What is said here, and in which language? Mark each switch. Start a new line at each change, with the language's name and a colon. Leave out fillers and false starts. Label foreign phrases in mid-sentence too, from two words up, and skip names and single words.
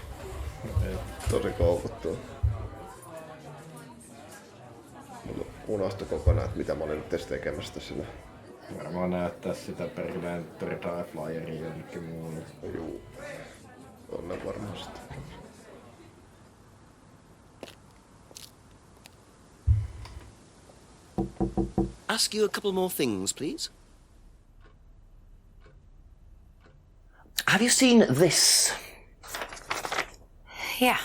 Finnish: Tosi koukuttuu. Unohtu kokonaan, että mitä mä olin nyt tässä tekemässä tässä. Varmaan näyttää sitä perkeleen Dry Flyeria jonnekin muulle. Juu. On ne varmasti.
English: Ask you a couple more things, please. Have you seen this? Yeah.